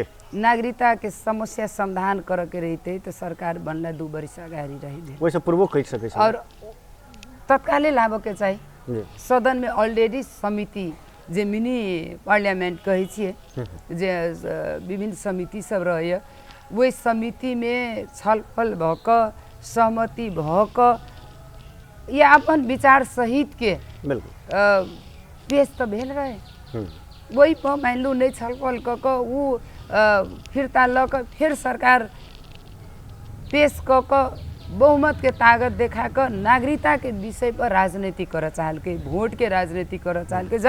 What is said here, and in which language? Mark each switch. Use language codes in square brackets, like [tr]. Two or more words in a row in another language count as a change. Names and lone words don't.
[mai] नागरिकता के समस्या समाधान करे के रहते तो सरकार बनला 2 वर्ष अगाडि रही, वैसे पूर्व कह सकै छै और तत्काले लाभ के चाहिए। सदन में ऑलरेडी समिति जे मिनी पार्लियामेंट कहे छिए, जे विभिन्न समिति सब रहे, वही समिति में छलफल भक सहमति भक या अपन विचार सहित के पेश तो भेल रहे। वही पर मान लू नहीं छलफल क उ फिरता ल फिर सरकार पेश क बहुमत के ताकत देखा कर नागरिकता के विषय पर राजनीति कर चाहल के, वोट के राजनीति कर चाहल के।